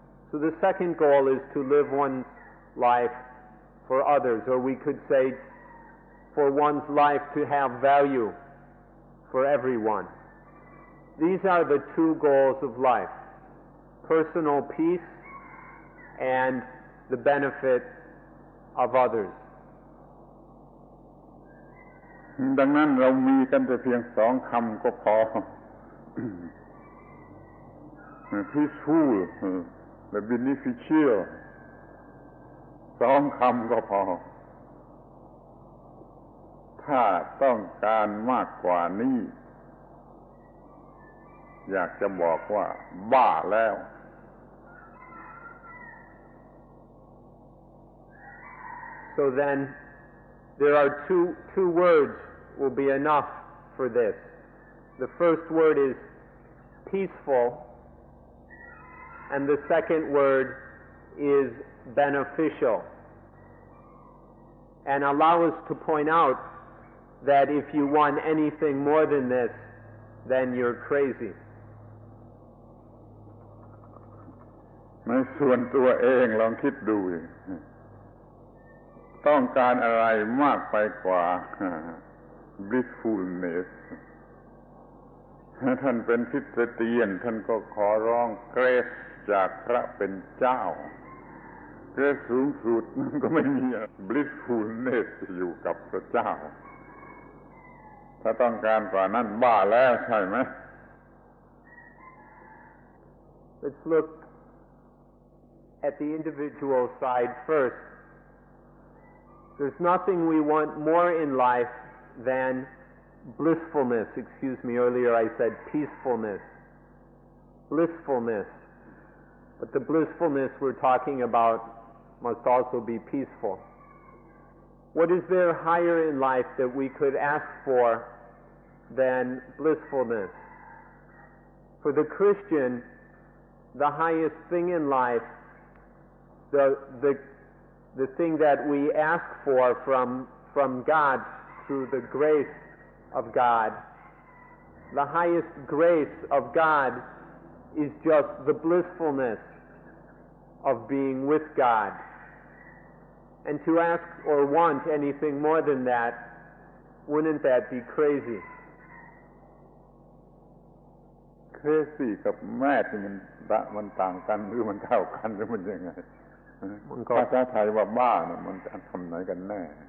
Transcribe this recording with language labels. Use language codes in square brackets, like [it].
[en] So the second goal is to live one's life for others, or we could say for one's life to have value for everyone. These are the two goals of life: personal peace and the benefit of others. [th] ดังนั้นเรามีกันแต่เพียงสองคำก็พอ peaceful และ beneficial สองคำก็พอถ้าต้องการมากกว่านี้อยากจะบอกว่าบ้าแล้ว [en] So then there are two words will be enough for this. The first word is peaceful, and the second word is beneficial. And allow us to point out that if you want anything more than this, then you're crazy. [th] ในส่วนตัวเองลองคิดดูต้องการอะไรมากไปกว่า blissfulness ท่านเป็นคริสเตียนท่านก็ขอร้องเกรซจากพระเป็นเจ้า เรื่องสูงสุดมันก็ไม่มี blissfulness อยู่กับพระเจ้าถ้าต้องการกว่านั้นบ้าแล้วใช่ไหม [en] Let's look at the individual side first. There's nothing we want more in life than blissfulness. Excuse me, earlier I said peacefulness. Blissfulness. But the blissfulness we're talking about must also be peaceful. What is there higher in life that we could ask for than blissfulness? For the Christian, the highest thing in life, the thing that we ask for from God through the grace of God, the highest grace of God is just the blissfulness of being with God. And to ask or want anything more than that, wouldn't that be crazy? [th] Crazy กับแม่ที่มันต่างกันหรือมันเท่ากันหรือมันยังไงภาษาไทยว่าบ้าเนี่ยมันทำไหนกันแน่